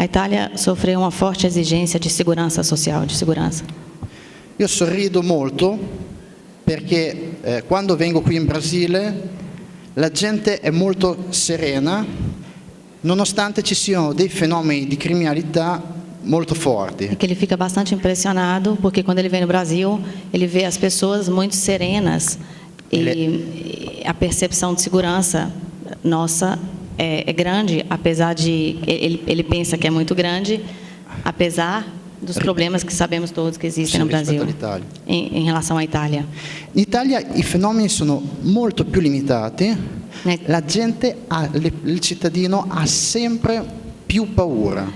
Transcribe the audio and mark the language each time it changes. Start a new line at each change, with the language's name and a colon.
Portuguese: A Itália sofreu uma forte exigência de segurança social, de segurança.
Italian: Io sorrido molto perché quando vengo qui in Brasile la gente è molto serena, nonostante ci siano dei fenomeni di criminalità molto forti.
Portuguese: É que ele fica bastante impressionado porque quando ele vem no Brasil, ele vê as pessoas muito serenas e a percepção de segurança nossa é grande, apesar de ele pensa que é muito grande, apesar dos problemas que sabemos todos que existem no Brasil em relação à Itália.
Italian: In Italia i fenomeni sono molto più limitati, la gente, il cittadino ha sempre più paura.